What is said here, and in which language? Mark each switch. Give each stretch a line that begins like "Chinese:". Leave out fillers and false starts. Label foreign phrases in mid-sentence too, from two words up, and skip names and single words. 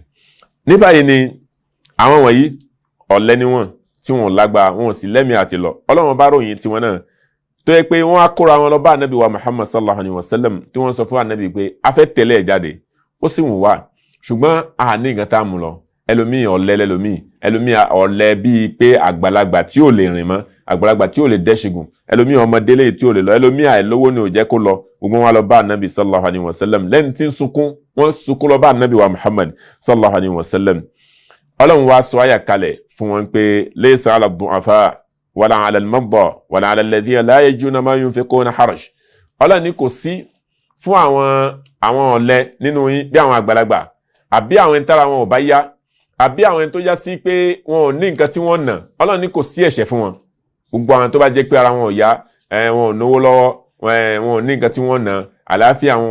Yoruba: ní báyìí ni àwọn wọ̀nyí ọ̀lẹ ni wọ́n tí wọn lágbára wọn sì lẹ́mìí àti lọ ọlọ́run bá ròyìn tiwọn náà tó yẹ pé wọ́n á kóra wọn lọ bá Ànábì wa Muhammad
Arabic: صلى الله عليه وسلم
Yoruba: tí wọ́n sọ fún Ànábì pé a fẹ́ tẹ̀lé ẹ̀ jáde ó sì wù wá ṣùgbọ́n a ní nǹkan tá a mú lọ ẹlòmíì ọ̀lẹ ẹlòmíì ọ̀lẹ bíi pé àgbàlagbà tí ò lè rìn mọ́ àgbàlagbà tí ò lè dẹ́ṣigun ẹlòmíì ọmọdé lè tí ò lè lọ ẹlòmíì àìlówó ni ò jẹ́ kó lọ gbogbo wọn lọ bá Ànábì
Arabic: صلى الله عليه وسلم
Yoruba: lẹ́ni tí ń sunkún wọ́n sunkún lọ bá Ànábì wa Muhammad
Arabic: صلى الله عليه وسلم
Yoruba: ọlọ́run wá sọ àyà kalẹ̀ fún wọn pé
Arabic: ليس على الضعفاء ولا على المرضى ولا على الذين لا يجدون ما ينفقون حرج
Yoruba: ọlọ́run ní kò sí fún àwọn ọ̀lẹ nínú yín bí àwọn àgbàlagbà àbí àwọn ẹni tára wọn ò bá yá àbí àwọn ẹni tó já sí pé wọn ò ní nǹkan tí wọ́n ná ọlọ́run ní kò sí ẹ̀ṣẹ̀ fún wọn gbogbo àwọn tó bá jẹ́ pé ara wọn ò yá wọn ò náwó lọ́wọ́ wọn ò ní nǹkan tí wọ́n ná àlàáfíà wọn